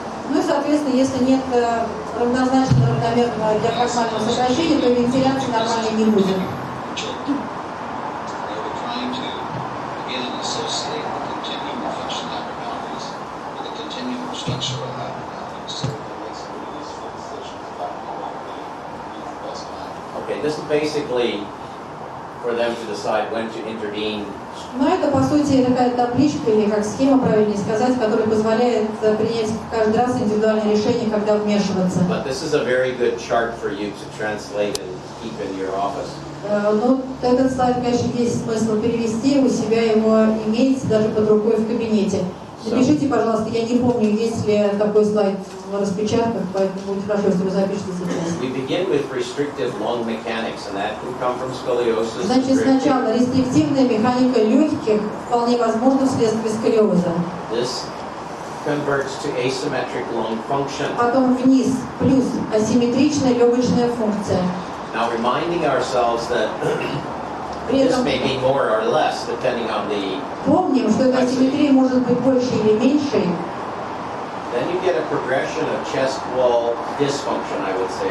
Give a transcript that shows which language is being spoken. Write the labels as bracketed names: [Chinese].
[Russian] Ну и, соответственно, если нет равнозначного равномерного диафрагмального сокращения, то вентиляции нормальной не будет. [English] They were trying to, again, associate the continuum of function abnormalities with the continuum of structural abnormalities. So it makes a really useful decision about what the best line. Okay, this is basically for them to decide when to intervene. [Russian] Но это, по сути, такая табличка или как схема, правильнее сказать, которая позволяет принять каждый раз индивидуальное решение, когда вмешиваться. [English] But this is a very good chart for you to translate and keep in your office. [Russian] Ну, этот слайд, конечно, есть смысл перевести, у себя его имеете даже под рукой в кабинете. Напишите, пожалуйста, я не помню, есть ли такой слайд в распечатках, поэтому будет хорошо, если вы запишете сейчас. [English] We begin with restrictive lung mechanics, and that can come from scoliosis. [Russian] Значит, сначала рестриктивная механика легких вполне возможно вследствие сколиоза. [English] This converts to asymmetric lung function. [Russian] Потом вниз, плюс асимметричная легочная функция. [English] Now reminding ourselves that [Russian] При [English] this [Russian] этом [English] may be more or less depending on the. [Russian] помним, что эта асимметрия может быть больше или меньшей. [English] Then you get a progression of chest wall dysfunction, I would say,